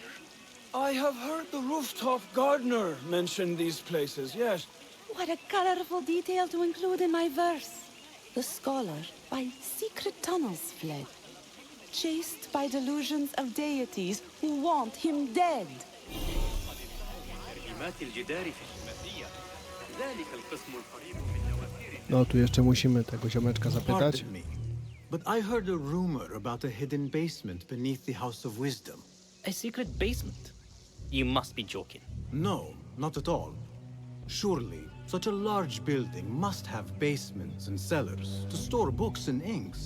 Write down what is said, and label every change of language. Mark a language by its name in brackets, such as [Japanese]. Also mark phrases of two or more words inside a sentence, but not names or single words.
[English] I have heard the rooftop gardener mention these places, yes. What a colorful detail to include in my verse. The scholar by secret tunnels fled, chased by delusions of deities who want him dead. [Arabic] الجدار في الشمالية ذلك القسم القريب من نوافذ [Polish] No, tu jeszcze musimy tego ziomeczka zapytać. [English] Pardon me, but I heard a rumor about a hidden basement beneath the House of Wisdom. A secret basement? You must be joking. No, not at all. Surely, such a large building must have basements and cellars to store books and inks.